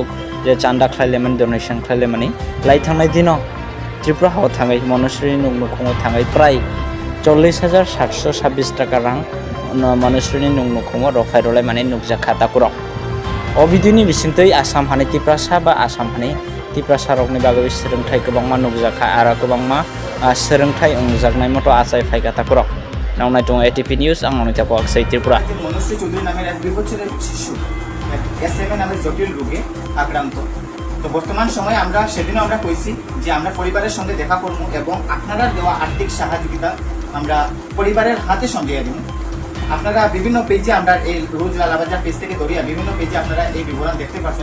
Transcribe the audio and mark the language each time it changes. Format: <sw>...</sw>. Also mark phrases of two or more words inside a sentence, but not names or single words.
<trp>जे चान्दा खालायलेमोन डनेशन खालायलेमानि लाई थांनाय दिनाव त्रिपुरा हाव थाङै मनुश्रीनि नुखुङाव थाङै प्राय 40,726 टाका रां मनुश्रीनि नुखुङाव रफाय रलाय माने नुकजा खाताकुरक अबिदिनि बिसिंतै आसाम हानि तिप्रासा बा आसाम हानि तिप्रासा रकनि बागै सोलोंथाइ गोबांमा नुकजाखा आरो गोबांमा सोलोंथाइ अंजागनाय मतो आसाय फायगाताकुरक नावनाय दं एटिपि निउज आं नोंथांखौ अक्षय त्रिपुरा</trp> <bn>মনুশ্রী চৌধুরী নামের এক 2 বছরের শিশু SMA নামের জটিল রোগে আক্রান্ত। তো বর্তমান সময়ে আমরা সেদিনও আমরা কইছি যে আমরা পরিবারের সঙ্গে দেখা করব এবং আপনারা দেওয়া আর্থিক সহযোগিতা আমরা পরিবারের হাতে সঙ্গে দিব। আপনারা বিভিন্ন পেজে আমরা এই রোজ লালাবাজার পেজ থেকে ধরিয়া বিভিন্ন পেজে আপনারা এই বিবরণ দেখতে পাচ্ছেন।</bn>